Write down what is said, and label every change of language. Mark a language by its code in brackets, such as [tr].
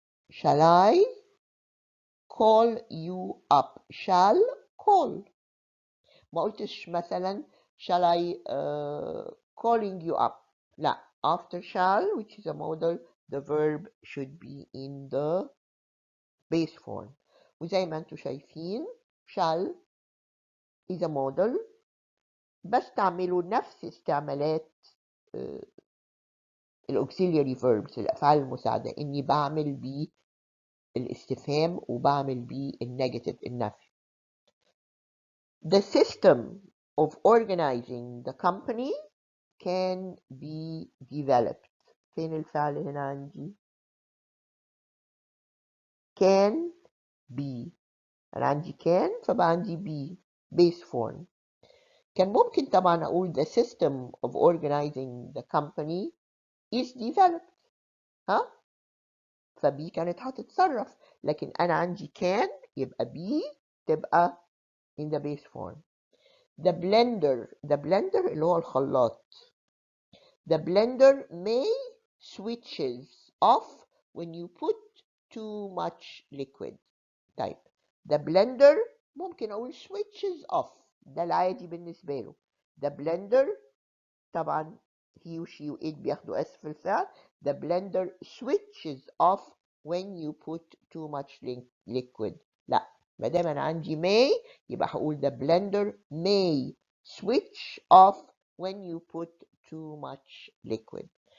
[en] Shall I call you up? Shall call. [ar] ما قلتش مثلا [en] shall I calling you up. لا, after shall, which is a modal, the verb should be in the base form. [ar] وزي ما انتم شايفين [en] shall is a modal [ar] بستعمله نفس استعمالات ال [en] auxiliary verbs [ar] الأفعال المساعدة إني بعمل بيه الاستفهام وبعمل بيه النيجاتيف النفي. [en] The system of organizing the company can be developed. [ar] فين الفعل هنا عندي؟ [en] can be. [ar] أنا عندي [en] can [ar] فبقى عندي [en] be base form. [ar] كان ممكن طبعا أقول [en] the system of organizing the company is developed. [ar] ها؟ فبي كانت هتتصرف لكن أنا عندي can يبقى be تبقى [en] in the base form. The blender [ar] اللي هو الخلاط. [en] The blender may switches off when you put too much liquid. [ar] طيب [en] the blender [ar] ممكن أقول [en] switches off [ar] ده العادي بالنسبة له. [en] The blender [ar] طبعا he و she و it بياخدوا S في الفعل. [en] The blender switches off when you put too much liquid. [ar] لا ما دام أنا عندي [en] may [ar] يبقى هقول [en] the blender may switch off when you put too much liquid.